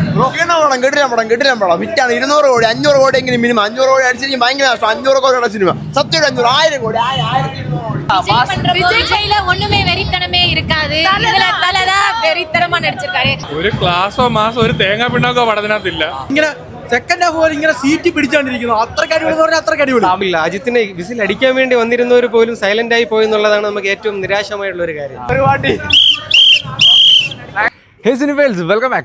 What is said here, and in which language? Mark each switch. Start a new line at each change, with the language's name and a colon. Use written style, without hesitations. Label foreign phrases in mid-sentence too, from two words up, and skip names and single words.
Malayalam: കിട്ടില്ല പടം ഹിറ്റാണ്. 200 കോടി 500 കോടി എങ്കിലും മിനിമം 500 കോടി അടിച്ചിരിക്കും. ഭയങ്കര നഷ്ടം. 500 കോടിയുടെ സിനിമ സത്യം 500 1000 കോടി 1200
Tamil: விஜய் ஒண்ணுமே வெறித்தனமே இருக்காது. இதுல தலதா வெறித்தனமா நடிச்சிருக்காரு.
Malayalam: ഒരു ക്ലാസോ മാസോ ഒരു തേങ്ങാ പിണ്ണാക്കോ പടത്തിനകത്തില്ല. ഇങ്ങനെ സെക്കൻഡ് ഹാഫ് പോലെ ഇങ്ങനെ സീറ്റ് പിടിച്ചോണ്ടിരിക്കുന്നു. അത്രയ്ക്ക് അടിപൊളി എന്ന് പറഞ്ഞാൽ അത്രയ്ക്ക് അടിപൊളി. അജിത്തിനെ വിസിൽ അടിക്കാൻ വേണ്ടി വന്നിരുന്നവർ പോലും സൈലന്റ് ആയി പോയി എന്നുള്ളതാണ് നമുക്ക് ഏറ്റവും നിരാശമായിട്ടുള്ള ഒരു കാര്യം.
English: Hey cinephiles, welcome back.